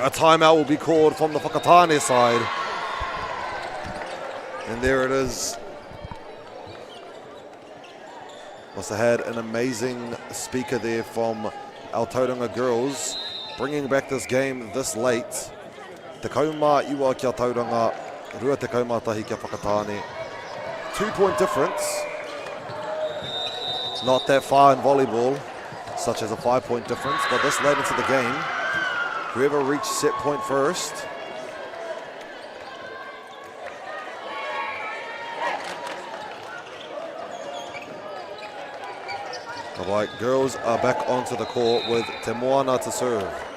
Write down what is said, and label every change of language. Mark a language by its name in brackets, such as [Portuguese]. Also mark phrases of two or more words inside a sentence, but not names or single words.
[English] A timeout will be called from the Whakatane side. And there it is. Must have had an amazing speaker there from our Tauranga girls, bringing back this game this late. [Māori] Te kauma iwa kia Tauranga, rua te kauma tahi kia Whakatane. [English] 2-point difference. Not that far in volleyball, such as a 5-point difference, but this late into the game, whoever reached set point first. All right, girls are back onto the court with Te Moana to serve.